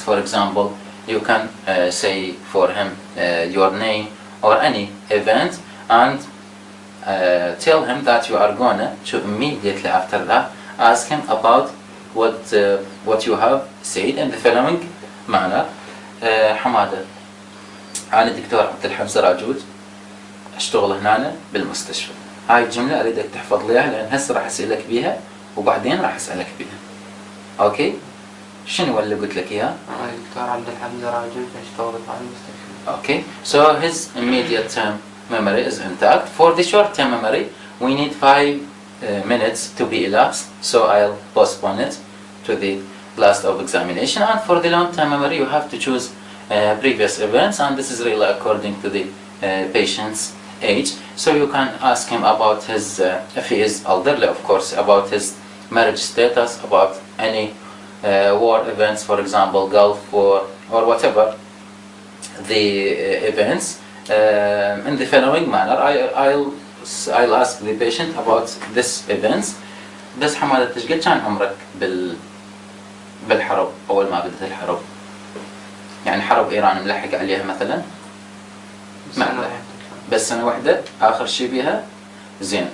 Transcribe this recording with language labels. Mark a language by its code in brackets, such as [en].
[en] For example, you can say for him your name or any event, and tell him that you are gonna to immediately after that ask him about what you have said in the following manner. [ar] حمادة، أنا دكتور عبد الحمزة راجوج، أشتغل هنا بالمستشفى. هاي الجملة أريدك تحفظ ليها، لأن هسه راح أسألك بيها وبعدين راح أسألك بيها. أوكي؟ شنو اللي قلت لك إياه؟ أنا دكتور عبد الحمزة راجوج، أشتغل بالمستشفى. [en] Okay, so his immediate term memory is intact. For the short term memory, we need 5 minutes to be elapsed, so I'll postpone it to the last of examination. And for the long term memory, you have to choose previous events, and this is really according to the patient's age. So you can ask him about his, if he is elderly, of course, about his marriage status, about any war events, for example, Gulf War or whatever. the events in the following manner. I'll ask the patient about this events. [ar] بس حمادة تشقد كان عمرك بالحرب أول ما بدت الحرب؟ يعني حرب إيران ملحق عليها مثلا؟ ما ملحق بس سنة واحدة آخر شي بيها. زين.